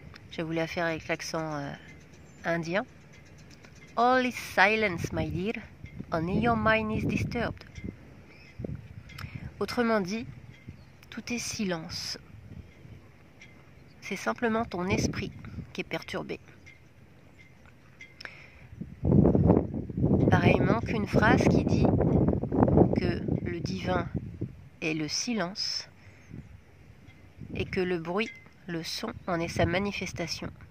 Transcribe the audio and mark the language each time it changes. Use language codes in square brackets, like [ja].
[fr] Je voulais la faire avec l'accent indien. [en] All is silence, my dear, only your mind is disturbed. [fr] Autrement dit, tout est silence. C'est simplement ton esprit qui est perturbé. Pareillement qu'une phrase qui dit que le divin est le silence et que le bruit, le son, en est sa manifestation.